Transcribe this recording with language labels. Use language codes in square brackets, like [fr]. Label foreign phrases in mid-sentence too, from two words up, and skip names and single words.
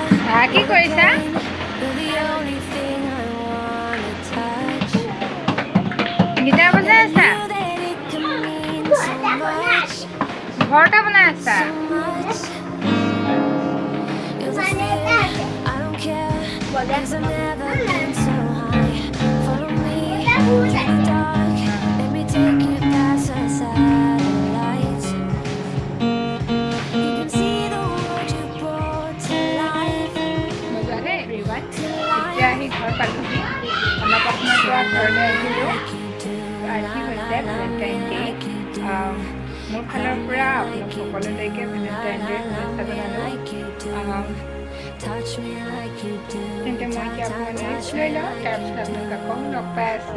[as] কি কৰিছা? [en] you're the only thing I wanna touch. [as] গিটাৰ বজাই আছা? [en] You that it can mean so much, [as] ঘৰটা বনাই আছা? [en] so much. You're the fear, I don't care, 'cause I've never been so high. Follow me to the dark, let me take you past the satellites. You can see the world you brought to life. [as] মজানে এভৰিৱান। এতিয়া আহি ঘৰ পালোহি। অন্নপ্ৰাশনৰ পৰা ঘৰলৈ আহিলোঁ। আজি হৈছে ভেলেণ্টাইন ডে। মোৰ ফালৰ পৰা আপোনাক সকলোলৈকে ভেলেণ্টাইন ডে শুভেচ্ছা জনালোঁ। তেন্তে মই এতিয়া আপোনাৰ ৰেষ্ট লৈ লওঁ, তাৰপিছত আপোনালোক আকৌ লগ পাই আছোঁ।